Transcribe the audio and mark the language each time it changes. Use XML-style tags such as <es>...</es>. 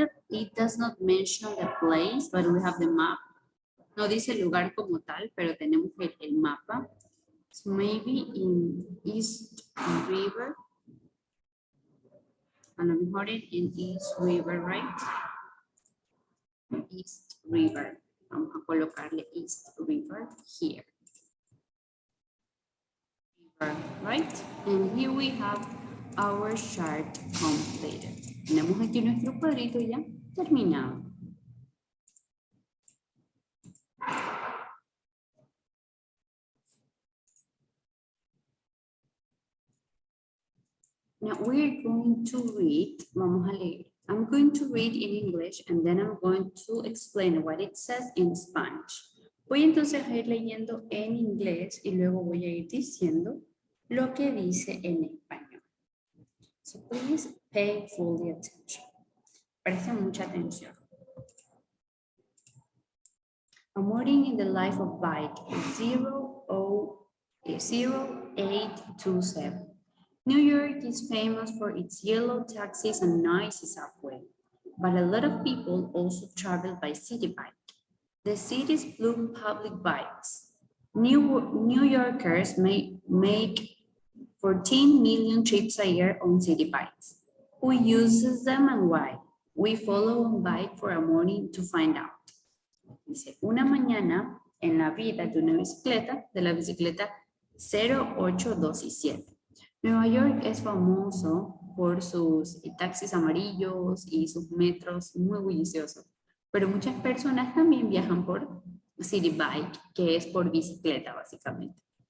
<en>It does not mention the place, but we have the map.</en> <es>No dice el lugar como tal, pero tenemos el mapa.</es> <en>So maybe in East River.</en> <es>A lo mejor in East River, right? East River. Vamos a colocarle East River here.</es> <en>Right? And here we have our chart completed.</en> <es>Tenemos aquí nuestro cuadrito ya terminado.</es> <en>Now we're going to read,</en> <es>vamos a leer.</es> <en>I'm going to read in English and then I'm going to explain what it says in Spanish.</en> <es>Voy entonces a ir leyendo en inglés y luego voy a ir diciendo lo que dice en español.</es> <en>So please pay fully attention.</en> <es>Presten mucha atención.</es> <en>A morning in the life of bike 0827. New York is famous for its yellow taxis and noisy subway, but a lot of people also travel by city bike. The city's blue public bikes. New Yorkers make 14 million trips a year on city bikes. Who uses them and why? We follow on bike for a morning to find out.</en> <es>Dice, una mañana en la vida de una bicicleta, de la bicicleta 0827. Nueva York es famoso por sus taxis amarillos y sus metros muy bulliciosos, pero muchas personas también viajan por city bike, que es por bicicleta básicamente.</es>